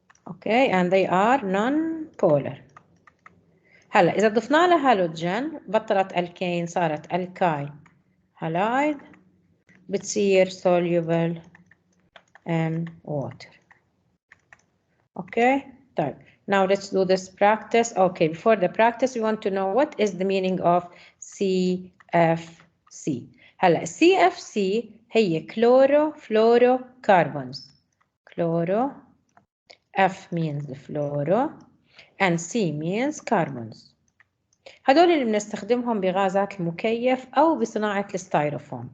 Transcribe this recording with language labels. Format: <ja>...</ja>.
<en>Okay, and they are non-polar.</en> <ar>هلا إذا ضفنا لها هالوجين بطلت الكين صارت alkyl halide بتصير</ar> <en>soluble in water. Okay,</en> <ar>طيب</ar> <en>now let's do this practice. Okay, before the practice we want to know what is the meaning of CFC.</en> <ar>هلا CFC هي chlorofluorocarbons.</ar> <en>Chloro F means fluoro and C means carbons.</en> <ar>هدول اللي بنستخدمهم بغازات المكيف أو بصناعة الستيروفوم.</ar>